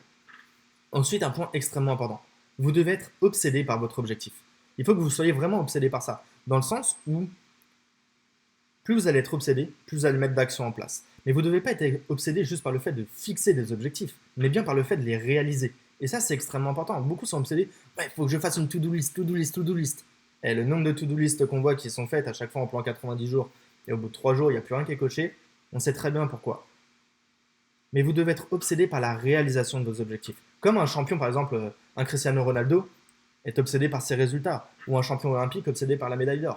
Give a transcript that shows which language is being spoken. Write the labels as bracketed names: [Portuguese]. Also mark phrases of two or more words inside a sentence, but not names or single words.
[French] Ensuite, un point extrêmement important. Vous devez être obsédé par votre objectif. Il faut que vous soyez vraiment obsédé par ça. Dans le sens où plus vous allez être obsédé, plus vous allez mettre d'actions en place. Mais vous ne devez pas être obsédé juste par le fait de fixer des objectifs, mais bien par le fait de les réaliser. Et ça, c'est extrêmement important. Beaucoup sont obsédés. Il faut que je fasse une [English] to-do list, to-do list, to-do list. [French] Et le nombre de [English] to-do list [French] qu'on voit qui sont faites à chaque fois en plan 90 jours, et au bout de 3 jours, il n'y a plus rien qui est coché, on sait très bien pourquoi. Mais vous devez être obsédé par la réalisation de vos objectifs. Comme un champion, par exemple, un Cristiano Ronaldo, est obsédé par ses résultats, ou un champion olympique obsédé par la médaille d'or.